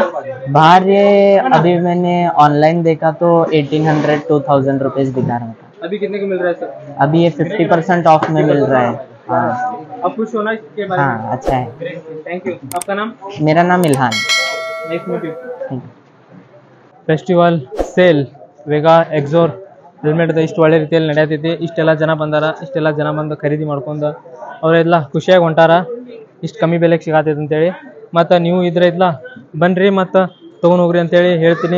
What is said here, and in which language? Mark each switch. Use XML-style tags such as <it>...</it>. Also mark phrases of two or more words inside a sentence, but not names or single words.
<hi>बाहर ये अभी मैंने ऑनलाइन देखा तो 1800-2000 रुपीज दिखा रहा था. अभी कितने को मिल रहा है सर? अभी ये 50% ऑफ में मिल रहा है. हाँ, अब कुछ होना इसके बारे हाँ, में? अच्छा है.</hi> <en>thank you.</en> <hi>आपका नाम? मेरा नाम इल्हान.</hi> <en>nice meet you. festival sale</en> <kn>ವೆಗಾ ಎಕ್ಸೋರ್ ಹೆಲ್ಮೆಟ್ ಇಷ್ಟು ಒಳ್ಳೆ ರೀತಿಯಲ್ಲಿ ನಡೆಯತೈತಿ. ಇಷ್ಟೆಲ್ಲ ಜನ ಬಂದು ಖರೀದಿ ಮಾಡ್ಕೊಂಡು ಅವರೆಲ್ಲ ಖುಷಿಯಾಗಿ ಹೊಂಟಾರ. ಇಷ್ಟು ಕಮ್ಮಿ ಬೆಲೆಗೆ ಸಿಗತೈತೆ ಅಂತೇಳಿ. ಮತ್ತು ನೀವು ಇದ್ರೈತ್ಲ ಬನ್ನಿರಿ ಮತ್ತು ತೊಗೊಂಡು ಹೋಗ್ರಿ ಅಂತೇಳಿ ಹೇಳ್ತೀನಿ.</kn>